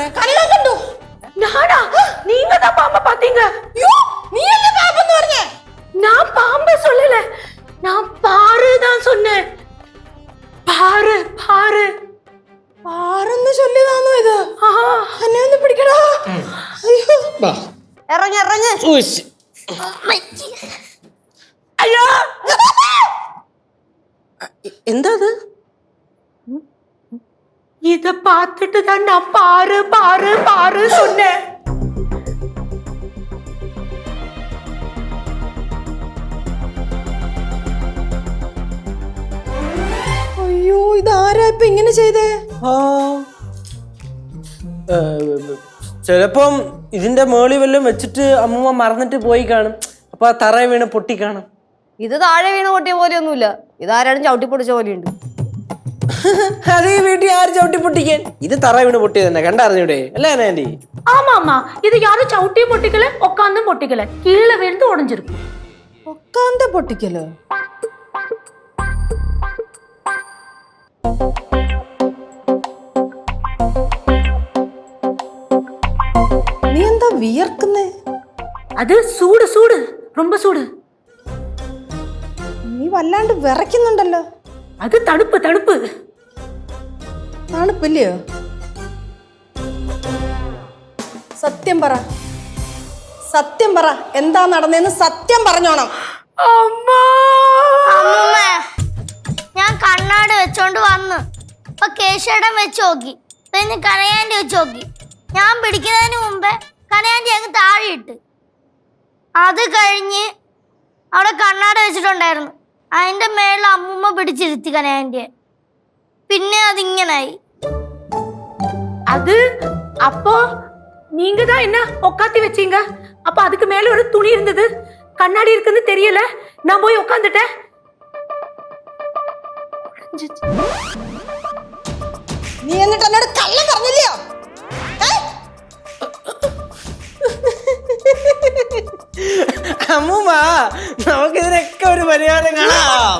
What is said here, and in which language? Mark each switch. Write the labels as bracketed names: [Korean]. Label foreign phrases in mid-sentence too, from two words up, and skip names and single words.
[Tamil] நானா? நீங்க தான் பாம்பை பாத்தீங்க. ஐயோ, நீ என்ன பாம்புன்னு வரீங்க? நான் பாம்பை சொல்லல, நான் பாரு தான் சொன்னேன். பாரு பாரு [Malayalam] പാറന്ന് ചൊല്ലിയതാണോ ഇത്? എന്നെ ഒന്ന് പിടിക്കടാ. അയ്യോ, ഇറങ്ങി ഇറങ്ങി. അയ്യോ, എന്താ അത്? [Tamil] இத பார்த்துட்டு தான் நான் பாரு பாரு பாரு சொன்னேன். [Malayalam] അയ്യോ, ഇതാരാ ഇപ്പൊ ഇങ്ങനെ ചെയ്തേ? ചിലപ്പം ഇതിന്റെ മേളി വല്ലതും വെച്ചിട്ട് അമ്മൂമ്മ മറന്നിട്ട് പോയി കാണും. അപ്പൊ ആ തറ വീണ് പൊട്ടി കാണും. ഇത് താഴെ വീണ് പൊട്ടിയ പോലെയൊന്നുമില്ല. ഇതാരാണ് ചവിട്ടി പൊടിച്ച പോലെയുണ്ട്. അത് ഈ വീട്ടിൽ ആര് ചവിട്ടി പൊട്ടിക്കാൻ? ഇത് തറ വീണ് പൊട്ടിയത് തന്നെ കണ്ടറിഞ്ഞൂടെ? അല്ലേ ആന്റി? [Tamil] ஆமா ஆமா, இது யாரும் சவுட்டியும் பொட்டிக்கல, உட்காந்தும் பொட்டிக்கல, கீழே விழுந்து உடைஞ்சிருக்கும். [Malayalam] ഒക്കാന്ത പൊട്ടിക്കലോ? നീ എന്താ വിയർക്കുന്നേ? [Tamil] அது சூடு சூடு, ரொம்ப சூடு. [Malayalam] നീ വല്ലാണ്ട് വിറയ്ക്കുന്നുണ്ടല്ലോ. [Tamil] அது தடுப்பு தடுப்பு. [Malayalam] തണുപ്പില്ലയോ? സത്യം പറ, സത്യം പറ, എന്താ നടന്നേന്ന് സത്യം പറഞ്ഞോണം. അമ്മ അമ്മൂമ്മേ, ഞാൻ കണ്ണാടി വെച്ചോണ്ട് വന്ന് അപ്പൊ കേശേടം വെച്ച് നോക്കി, പിന്നെ കനയാൻറ്റി വെച്ച് നോക്കി. ഞാൻ പിടിക്കുന്നതിന് മുമ്പേ കനയാൻറ്റി അങ്ങ് താഴെ ഇട്ട്. അത് കഴിഞ്ഞ് അവിടെ കണ്ണാടി വെച്ചിട്ടുണ്ടായിരുന്നു, അതിന്റെ മേളിൽ അമ്മൂമ്മ പിടിച്ചിരുത്തി കനയാൻറ്റിയെ. പിന്നെ അതിങ്ങനായി. [Tamil] அது அப்போ நீங்க தான் என்ன உட்காத்தி வச்சீங்க. அப்ப அதுக்கு மேல ஒரு துணி இருந்தது, கண்ணாடி இருக்குன்னு தெரியல, நான் போய் உட்காந்துட்டேன். [Malayalam] നീ എന്നിട്ട് എന്നോട് കള്ളം പറഞ്ഞില്ലയോ? അമ്മൂമ്മ, നമുക്കിതിനൊക്കെ ഒരു പരിഹാരം കാണാം.